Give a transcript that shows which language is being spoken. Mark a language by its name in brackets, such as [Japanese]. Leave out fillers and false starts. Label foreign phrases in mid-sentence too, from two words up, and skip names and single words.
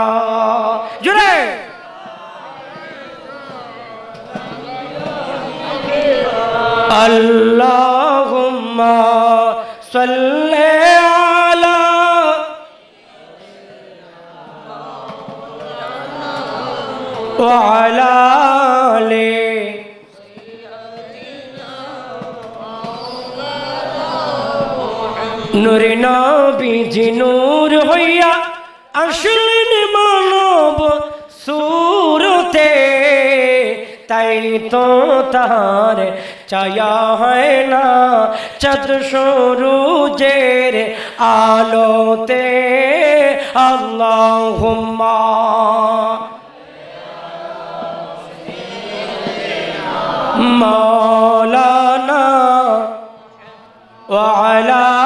[Arabic] جڑے اللہم صلی علی وعلی آلہ. [Bangla] নূর নবীজি নূর হইয়া আসলেন মানব সুরতে, তাই তো তার ছায়া হয় না চাঁদ সূরজের আলোতে। [Arabic] اللهم مولانا وعلى